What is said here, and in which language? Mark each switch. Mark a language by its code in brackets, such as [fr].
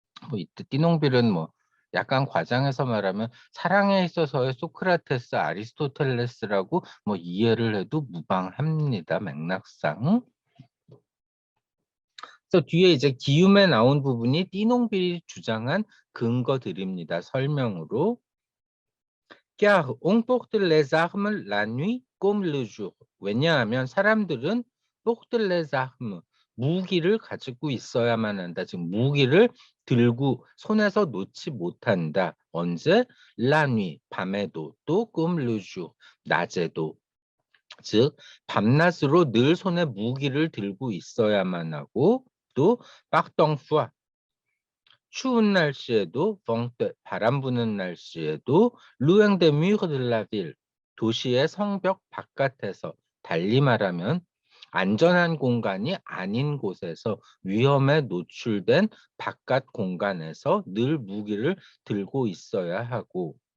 [ko] 뭐 이때 띠농빌은 뭐 약간 과장해서 말하면 사랑에 있어서의 소크라테스, 아리스토텔레스라고 뭐 이해를 해도 무방합니다. 맥락상. 그래서 뒤에 이제 기움에 나온 부분이 띠농빌이 주장한 근거들입니다. 설명으로. [fr] Car on porte les armes la nuit comme le jour. [ko] 왜냐하면 사람들은 [fr] porte les armes, [ko] 무기를 가지고 있어야만 한다. 즉 무기를 들고 손에서 놓지 못한다. 언제? [fr] La nuit, [ko] 밤에도 또 [fr] comme le jour, [ko] 낮에도. 즉 밤낮으로 늘 손에 무기를 들고 있어야만 하고 또 parfois 추운 날씨에도 vent, 바람 부는 날씨에도 [fr] loin des murs de la ville, [ko] 도시의 성벽 바깥에서, 달리 말하면 안전한 공간이 아닌 곳에서, 위험에 노출된 바깥 공간에서 늘 무기를 들고 있어야 하고